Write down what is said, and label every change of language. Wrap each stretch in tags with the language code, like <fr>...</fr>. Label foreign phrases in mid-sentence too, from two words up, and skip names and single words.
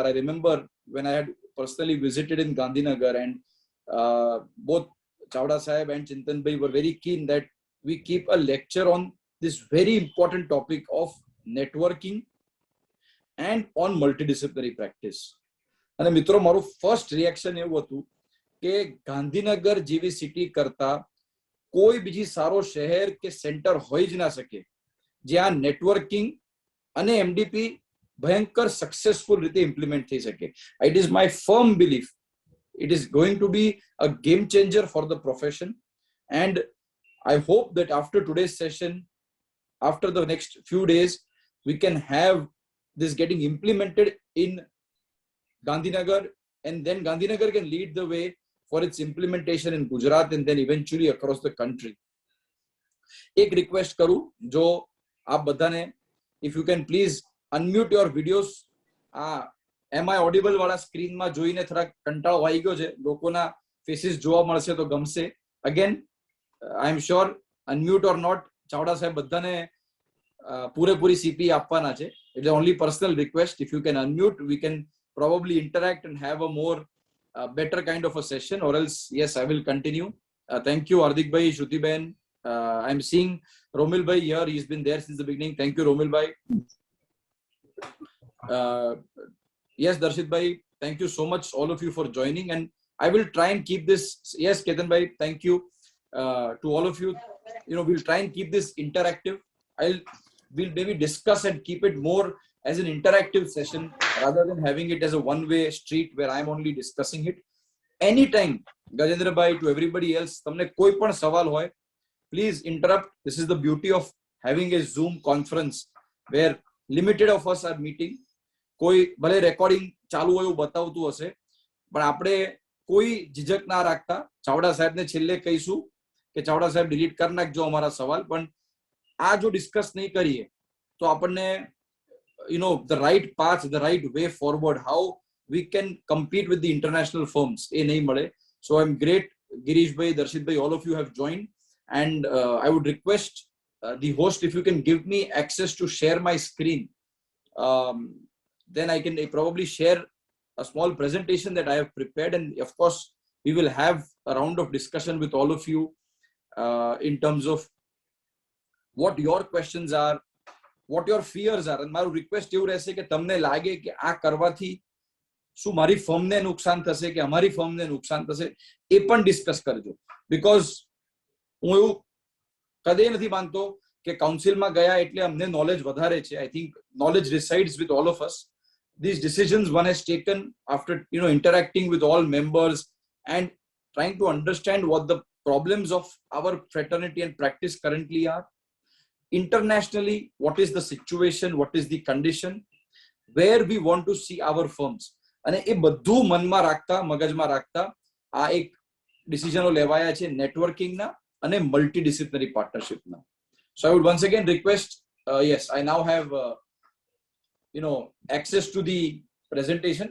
<en>I remember when I had personally visited in Gandhinagar, and both Chavda sahib and Chintan bhai were very keen that we keep a lecture on this very important topic of networking and on multidisciplinary practice.</en> <gu>અને મિત્રો, મારું</gu> <en>first reaction</en> <gu>એવું હતું કે ગાંધીનગર જેવી સિટી કરતા કોઈ બીજી સારો શહેર કે સેન્ટર હોઈ જ ના શકે જ્યાં નેટવર્કિંગ અને એમડીપી ભયંકર સક્સેસફુલ રીતે ઇમ્પ્લિમેન્ટ થઈ શકે.</gu> <en>It is my firm belief it is going to be a game changer for the profession, and I hope that after today's session, after the next few days, we can have this getting implemented in Gandhinagar, and then Gandhinagar can lead the way for its implementation in Gujarat and then eventually across the country.</en> <hi>एक रिक्वेस्ट करूं जो आप</hi> <en>બધાને, if you can please unmute your videos. am I audible</en> <gu>વાળા સ્ક્રીનમાં જોઈને થોડા કંટાળો આવી ગયો છે, લોકોના ફેસીસ જોવા મળશે તો ગમશે.</gu> <en>again I am sure unmute or not,</en> <gu>ચાવડા સાહેબ બધાને પૂરેપૂરી CP આપવાના છે, એટલે</gu> <en>only personal request, if you can unmute we can probably interact and have a more better kind of a session, or else yes I will continue. Thank you Hardik bhai, Shruti ben. I'm seeing Romil bhai here, he's been there since the beginning. Thank you Romil bhai. Yes Darshit bhai, thank you so much all of you for joining, and I will try and keep this. Yes Ketan bhai, thank you to all of you. We'll try and keep this interactive. We'll maybe discuss and keep it more as an interactive session rather than having it as a one-way street where I'm only discussing it. Anytime Gajendra bhai, to everybody else,</en> <gu>તમને કોઈ પણ સવાલ હોય,</gu> <en>please interrupt. This is the beauty of having a Zoom conference where limited of us are meeting.</en> <gu>કોઈ ભલે રેકોર્ડિંગ ચાલુ હોય એવું બતાવતું હશે, પણ આપણે કોઈ ઝીઝક ના રાખતા ચાવડા સાહેબને છેલ્લે કહીશું કે ચાવડા સાહેબ ડિલીટ કરી નાખજો અમારા સવાલ, પણ આ જો ડિસ્કસ નહીં કરીએ તો આપણને</gu> <en>the right path, the right way forward, how we can compete with the international firms,</en> <gu>એ નહીં મળે.</gu> <en>So I'm great, Girish bhai, Darshit bhai, all of you have joined, and I would request the host, if you can give me access to share my screen, then I can probably share a small presentation that I have prepared, and of course we will have a round of discussion with all of you in terms of what your questions are, what your fears are.</en> <gu>And મારું રિક્વેસ્ટ એવું રહેશે કે તમને લાગે કે આ કરવાથી શું મારી ફર્મને નુકસાન થશે કે અમારી ફર્મને નુકસાન થશે, એ પણ ડિસ્કસ કરજો. બીકોઝ હું એવું કદે નથી માનતો કે કાઉન્સિલમાં ગયા એટલે અમને નોલેજ વધારે છે.</gu> <en>I think knowledge resides with all of us. These decisions one has taken after interacting with all members and trying to understand what the problems of our fraternity and practice currently are. Internationally, what is the situation, what is the condition, where we want to see our firms.</en> <gu>અને એ બધું મનમાં રાખતા, મગજમાં રાખતા આ એક ડિસિઝનો લેવાયા છે નેટવર્કિંગના અને</gu> <en>multidisciplinary partnership. So I would once again request, yes, I now have access to the presentation.</en>